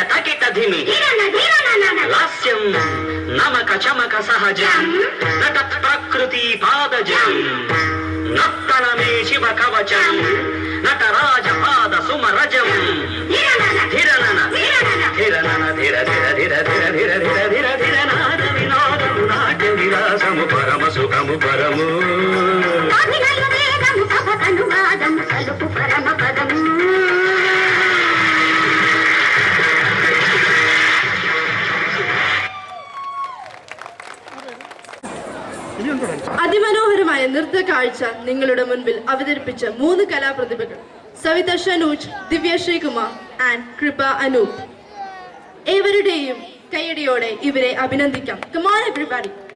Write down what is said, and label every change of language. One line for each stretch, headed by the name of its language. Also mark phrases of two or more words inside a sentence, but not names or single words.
Telugu: తకిట ధిమి లాస్యం నమక చమక సహజం నట ప్రకృతి పాదజం నర్తనమే శివ కవచం నటరాజ పాద సుమరజం ధిరనన ధిరనన ధిర ధిర ధిర ధిర ధిర ధిర ధిర ధిర నాద వినోదము నాట్య విలాసము పరమ సుఖము పరము పరమ పదము
Malayalam: അതിമനോഹരമായ നൃത്ത കാഴ്ച നിങ്ങളുടെ മുൻപിൽ അവതരിപ്പിച്ച 3 കലാപ്രതിഭകൾ സവിത ഷനൂജ്, ദിവ്യ ശ്രീകുമാർ ആൻഡ് കൃപ അനൂപ്. ഏവരുടെയും കൈയടിയോടെ ഇവരെ അഭിനന്ദിക്കാം.
English: Come on everybody.